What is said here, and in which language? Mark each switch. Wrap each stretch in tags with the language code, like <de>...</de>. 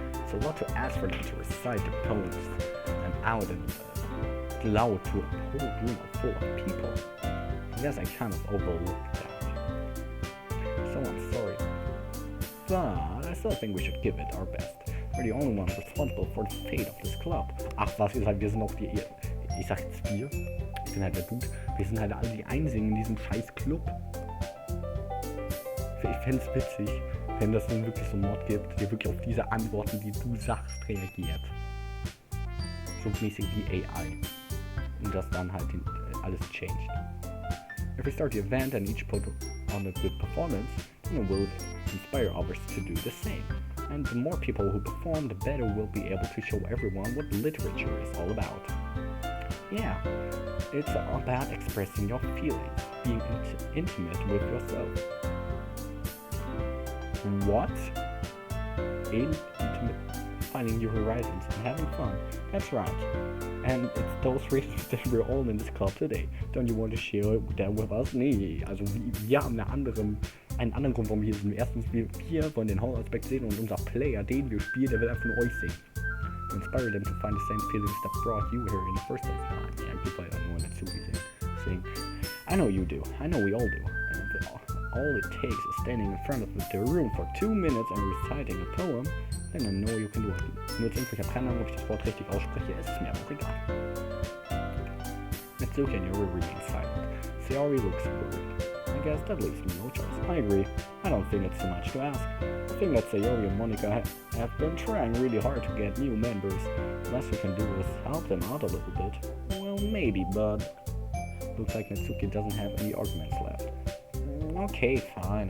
<en>So what to ask for them to recite their poems and out and loud to a whole room full of people. I guess I kind of overlooked that. So I'm sorry. But I still think we should give it our best. We're the only ones responsible for the fate of this club.</en> <de>Ach was, ihr seid, wir sind auch die... Ich sag jetzt wir. Ich bin halt der Dude. Wir sind halt alle die Einzigen in diesem scheiß Club. Ich fände es witzig, wenn das nun wirklich so einen Mod gibt, der wirklich auf diese Antworten, die du sagst, reagiert. So mäßig wie AI. Und das dann halt alles changed.</de> <en>If we start the event and each put on a good performance, then it will inspire others to do the same. And the more people who perform, the better we'll be able to show everyone what literature is all about. Yeah, it's about expressing your feelings, being intimate with yourself. What? Intimate, finding your horizons and having fun. That's right. And it's those reasons that we're all in this club today. Don't you want to share that with us?</en> <de>Nee, also wir haben einen anderen Grund, warum wir hier sind. Erstens, wir wollen den Horror-Aspekt sehen und unser Player, den wir spielen, der will einfach nur euch sehen.</de> <en>To inspire them to find the same feelings that brought you here in the first place. Yeah, people I don't know what Natsuki's saying. I know you do. I know we all do. And all it takes is standing in front of the room for 2 minutes and reciting a poem, then I know you can do it.</en> <de>Nur zur Info, ich habe keine Ahnung, ob ich das Wort richtig ausspreche, es ist mir aber auch egal.</de> <en>Natsuki and Yuri remain silent. Sayori looks worried. I guess that leaves me no choice. I agree. I don't think it's too much to ask. I think that Sayori and Monica have been trying really hard to get new members. The best we can do is help them out a little bit. Well, maybe, but looks like Natsuki doesn't have any arguments left. Okay, fine.</en>